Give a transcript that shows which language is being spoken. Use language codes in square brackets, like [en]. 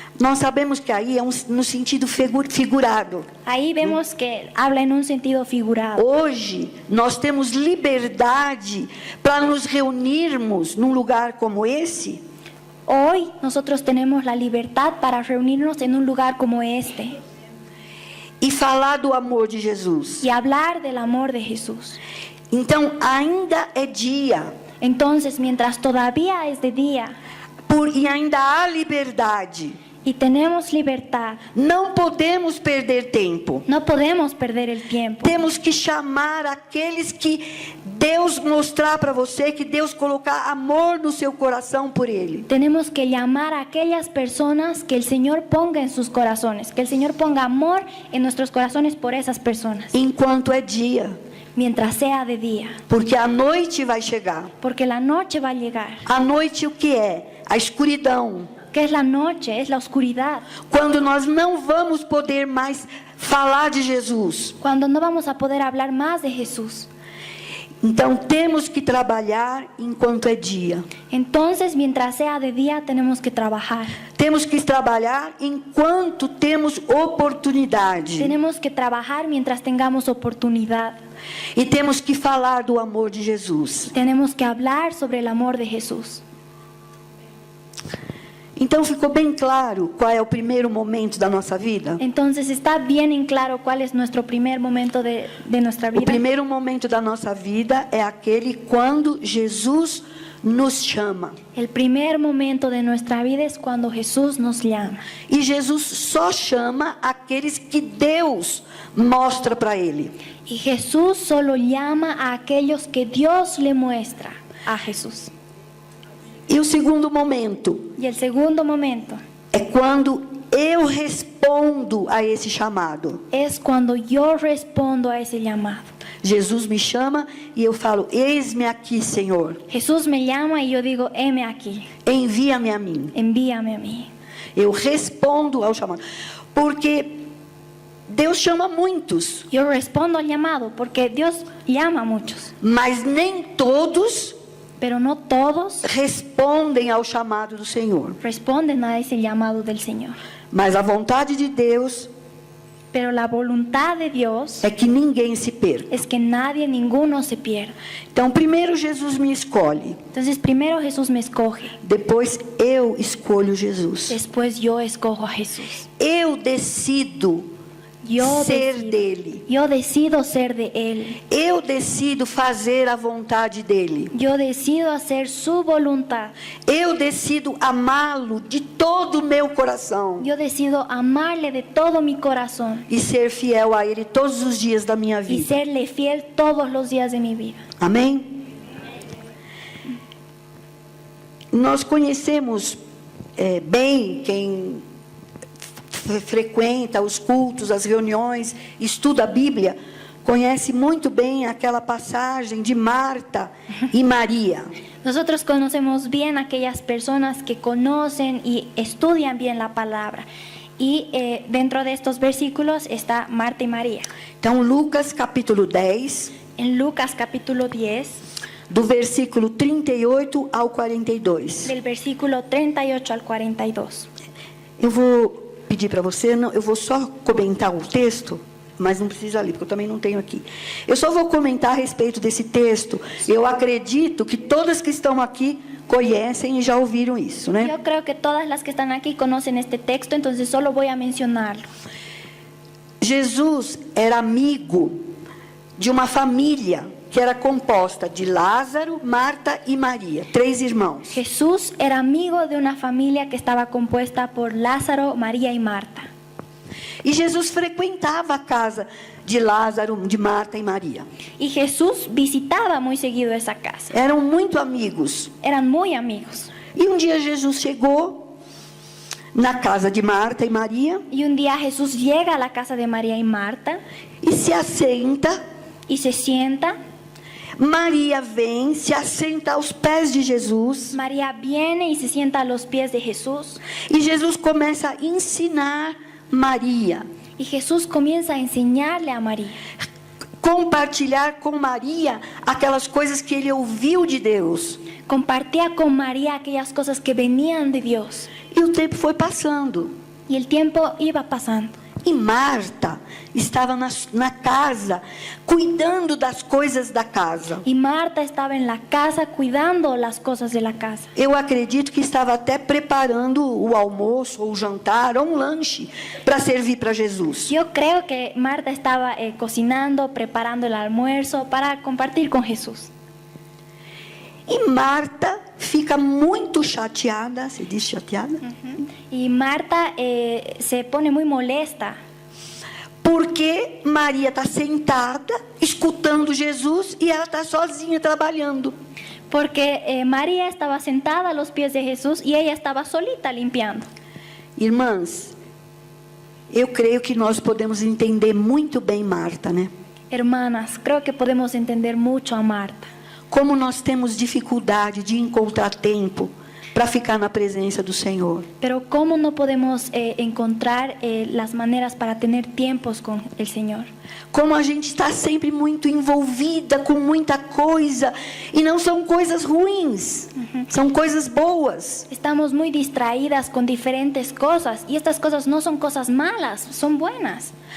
[pt] Nós sabemos que aí é no sentido figurado. [es] Ahí vemos que habla en un sentido figurado. [pt] Hoje nós temos liberdade para nos reunirmos num lugar como esse [es] Hoy nosotros tenemos la libertad para reunirnos en un lugar como este [pt] e falar do amor de Jesus. [es] y hablar del amor de Jesús. [pt] Então ainda é dia [es] Entonces, mientras todavía es de día [pt] e ainda há liberdade. [es] y tenemos libertad, [pt] Não podemos perder tempo. [es] no podemos perder el tiempo. [pt] Temos que chamar aqueles que Deus mostrar para você, que Deus colocar amor no seu coração por Ele. [es] Tenemos que llamar a aquellas personas que el Señor ponga en sus corazones, que el Señor ponga amor en nuestros corazones por esas personas, [pt] Enquanto é dia, [es] mientras sea de día, [pt] porque a noite vai chegar. [es] porque la noche va a llegar. [pt] A noite o que é? A escuridão. [es] ¿Qué es la noche? Es la oscuridad, [pt] Quando nós não vamos poder mais falar de Jesus. [es] cuando no vamos a poder hablar más de Jesús. [pt] Então temos que trabalhar enquanto é dia. [es] Entonces, mientras sea de día, tenemos que trabajar. [pt] Temos que trabalhar enquanto temos oportunidade. [es] Tenemos que trabajar mientras tengamos oportunidad. [pt] E temos que falar do amor de Jesus. [es] Tenemos que hablar sobre el amor de Jesús. [pt] Então ficou bem claro qual é o primeiro momento da nossa vida? [es] Entonces, está bien en claro cuál es nuestro primer momento de nuestra [pt] O [es] vida. [pt] primeiro momento da nossa vida é aquele quando Jesus nos chama. [es] El primer momento de nuestra vida es cuando Jesús nos llama. [pt] E Jesus só chama aqueles que Deus mostra para ele. [es] Y Jesús solo llama a aquellos que Dios le muestra a Jesús. [pt] E o segundo momento [es] Y el segundo momento [pt] é quando eu respondo a esse chamado. [es] es cuando yo respondo a ese llamado. [pt] Jesus me chama e eu falo, eis-me aqui, Senhor. [es] Jesús me llama y yo digo, heme aquí, [pt] Envia-me a mim. [es] envíame a mí. [pt] Eu respondo ao chamado. Porque Deus chama muitos, [es] Yo respondo al llamado porque Dios llama a muchos, [pt] mas nem todos [es] pero no todos [pt] respondem ao chamado do Senhor. [es] responden a ese llamado del Señor. [pt] Mas a vontade de Deus [es] Pero la voluntad de Dios [pt] é que ninguém se perca. [es] es que nadie, ninguno se pierda. [pt] Então, primeiro Jesus me escolhe, [es] Entonces, primero Jesús me escoge, [pt] depois eu escolho Jesus. [es] después yo escojo a Jesús. [pt] Eu decido ser dele. [es] Yo decido ser de Él. [pt] Eu decido fazer a vontade dele. [es] Yo decido hacer su voluntad. [pt] Eu decido amá-lo de todo o meu coração [es] Yo decido amarle de todo mi corazón [pt] e ser fiel a ele todos os dias da minha [es] y [pt] vida. [es] serle fiel todos los días de mi vida. [pt] Amém? Nós conhecemos bem quem frequenta os cultos, as reuniões, estuda a Bíblia, conhece muito bem aquela passagem de Marta e Maria. [es] Nosotros conocemos bien aquellas personas que conocen y estudian bien la palabra. Y dentro de estos versículos está Marta y María. [pt] Então, Lucas capítulo 10, [es] En Lucas capítulo 10, [pt] do versículo 38 ao 42. [es] del versículo 38 al 42. [pt] Eu vou pedir para você, eu vou só comentar o texto, mas não precisa ler, porque eu também não tenho aqui. Eu só vou comentar a respeito desse texto. Eu acredito que todas que estão aqui conhecem e já ouviram isso, né? [es] Yo creo que todas las que están aquí conocen este texto, entonces solo voy a mencionarlo. [pt] Jesus era amigo de uma família que era composta de Lázaro, Marta e Maria, 3 irmãos. [es] Jesús era amigo de una familia que estaba compuesta por Lázaro, María y Marta. [pt] E Jesus frequentava a casa de Lázaro, de Marta e Maria. [es] Y Jesús visitaba muy seguido esa casa. [pt] Eram muito amigos. [es] Eran muy amigos. [pt] E um dia Jesus chegou na casa de Marta e Maria [es] Y un día Jesús llega a la casa de María y Marta [pt] e se assenta. [es] y se sienta. [pt] Maria vem, se assenta aos pés de Jesus. [es] María viene y se sienta a los pies de Jesús. [pt] E Jesus começa a ensinar Maria, [es] Y Jesús comienza a enseñarle a María, [pt] compartilhar com Maria aquelas coisas que ele ouviu de Deus. [es] compartía con María aquellas cosas que venían de Dios. [pt] E o tempo foi passando. [es] Y el tiempo iba pasando. [pt] E Marta estava na casa, cuidando das coisas da casa. [es] Y Marta estaba en la casa cuidando las cosas de la casa. [pt] Eu acredito que estava até preparando o almoço, ou o jantar, ou um lanche para servir para Jesus. [es] Yo creo que Marta estaba cocinando, preparando el almuerzo para compartir con Jesús. [pt] E Marta fica muito chateada, se diz chateada? [es] Y Marta se pone muy molesta [pt] Porque Maria está sentada, escutando Jesus, e ela está sozinha trabalhando. [es] porque María estaba sentada a los pies de Jesús y ella estaba solita limpiando. [pt] Irmãs, eu creio que nós podemos entender muito bem Marta, né? [es] Hermanas, creo que podemos entender mucho a Marta. [pt] Como nós temos dificuldade de encontrar tempo para ficar na presença do Senhor. [es] Pero cómo no podemos encontrar las maneras para tener tiempos con el Señor. [pt] Como a gente está sempre muito envolvida com muita coisa, e não são coisas ruins, são coisas boas. [es] Estamos muy distraídas con diferentes cosas y estas cosas no son cosas malas, son buenas.